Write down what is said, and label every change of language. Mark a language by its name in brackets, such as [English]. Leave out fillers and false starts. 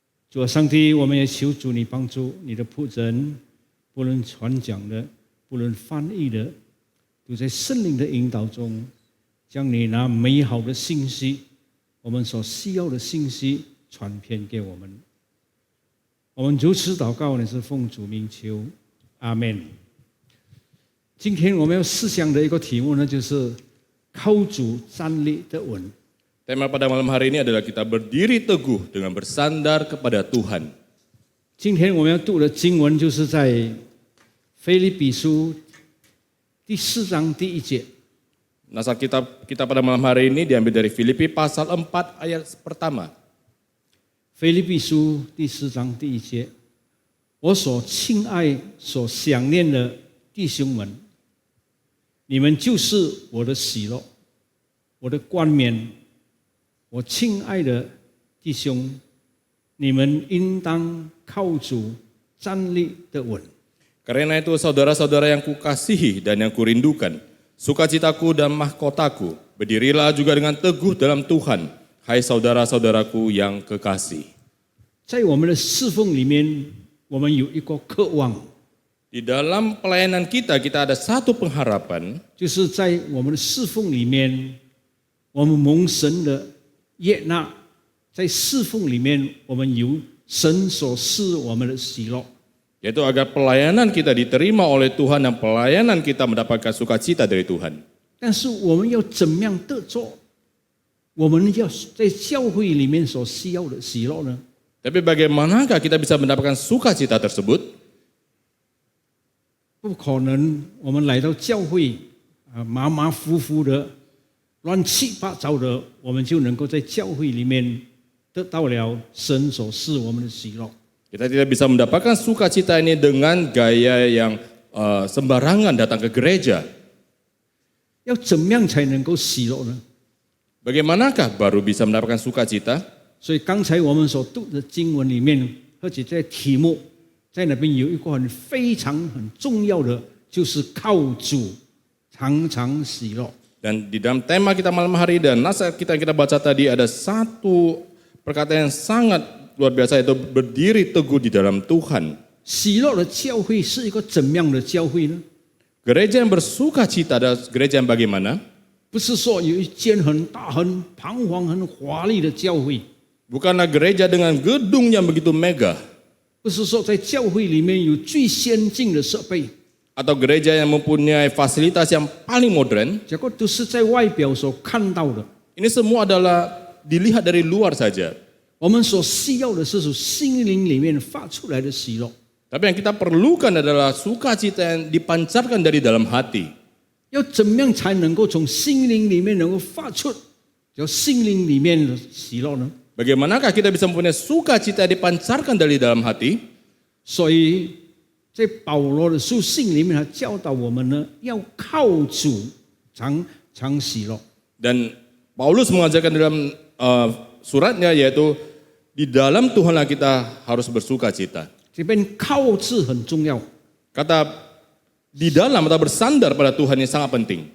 [Chinese] 主啊，上帝，我们也求主你帮助你的仆人，不论传讲的，不论翻译的，都在圣灵的引导中，将你那美好的信息，我们所需要的信息传遍给我们。我们如此祷告，你是奉主名求，阿们。今天我们要思想的一个题目呢，就是靠主站立得稳。 [Indonesian] Tema pada malam hari ini adalah kita berdiri teguh dengan bersandar kepada Tuhan. [Chinese] 今天我们要读的经文就是在腓立比书第4章第1节。 [Indonesian] Nasar kita pada malam hari ini diambil dari Filipi pasal 4 ayat pertama. [Chinese] 腓立比书第4章第1节，我所亲爱、所想念的弟兄们，你们就是我的喜乐，我的冠冕。我亲爱的弟兄，你们应当靠主站立得稳。 [Indonesian] Karena itu saudara-saudara yang kukasihi dan yang kurindukan, sukacitaku dan mahkotaku, berdirilah juga dengan teguh dalam Tuhan, hai saudara-saudaraku yang kekasih. [Chinese] 在我们的侍奉里面，我们有一个渴望， [Indonesian] Di dalam pelayanan kita ada satu pengharapan, [Chinese] 就是在我们的侍奉里面，我们蒙神的悦纳，在侍奉里面，我们有神所赐我们的喜乐。 [Indonesian] yaitu agar pelayanan kita diterima oleh Tuhan dan pelayanan kita mendapatkan sukacita dari Tuhan. [Chinese] 但是我们要怎么样得着我们要在教会里面所需要的喜乐呢？ [Indonesian] Tapi bagaimanakah kita bisa mendapatkan sukacita tersebut? [Chinese] 不可能，我们来到教会马马虎虎的、乱七八糟的，我们就能够在教会里面得到了神所赐我们的喜乐。 [Indonesian] Kita tidak bisa mendapatkan sukacita ini dengan gaya yang sembarangan datang ke gereja. [Chinese] 要怎么样才能够喜乐呢？ [Indonesian] Bagaimanakah baru bisa mendapatkan sukacita? [Chinese] 所以刚才我们所读的经文里面，而且在题目在那边有一个非常很重要的，就是靠主常常喜乐。 [Indonesian] Dan di dalam tema kita malam hari dan nasihat kita baca tadi ada satu perkataan yang sangat luar biasa, yaitu berdiri teguh di dalam Tuhan. [Chinese] 喜乐的教会是一个怎么样的教会呢？ [Indonesian] Gereja yang bersukacita adalah gereja yang bagaimana? [Chinese] 不是说有一间很大、很彷徨、很华丽的教会， [Indonesian] Bukanlah gereja dengan gedung yang begitu megah, [Chinese] 不是说在教会里面有最先进的设备， [Indonesian] atau gereja yang mempunyai fasilitas yang paling modern. [Chinese] 这个都是在外表所看到的。 [Indonesian] Ini semua adalah dilihat dari luar saja. [Chinese] 我们所需要的是从心灵里面发出来的喜乐。 [Indonesian] Tapi yang kita perlukan adalah sukacita yang dipancarkan dari dalam hati. [Chinese] 要怎么样才能够从心灵里面能够发出叫心灵里面的喜乐呢？ [Indonesian] Bagaimanakah kita bisa mempunyai sukacita yang dipancarkan dari dalam hati? [Chinese] 所以在保罗的书信里面，他教导我们呢，要靠主常常喜乐。 [Indonesian] Dan Paulus mengajarkan dalam suratnya, yaitu di dalam Tuhanlah kita harus bersukacita. [Chinese] 这边靠字很重要， [Indonesian] Kata di dalam atau bersandar pada Tuhan ini sangat penting.